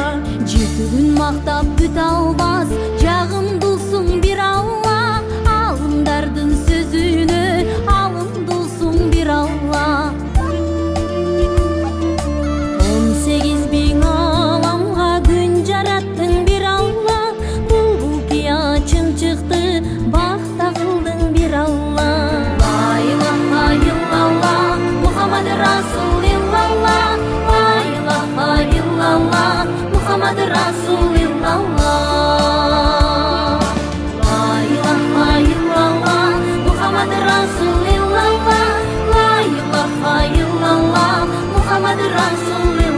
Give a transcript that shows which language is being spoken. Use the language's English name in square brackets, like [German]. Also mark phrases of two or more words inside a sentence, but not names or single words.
[Kyrgyz] 7 күн мактап бүтө албас жагымдуусуң бир Алла, алымдардын сөзүнө алымдуусуң бир Алла. 18 bin аламга күн жараттың бир Алла, бул кия чымчыкты бакта кылдың бир Алла. [Arabic] لا إله إلا الله محمد رسول الله، لا إله إلا الله محمد رسول الله. لا إله إلا الله محمد رسول الله، لا إله إلا الله محمد رسول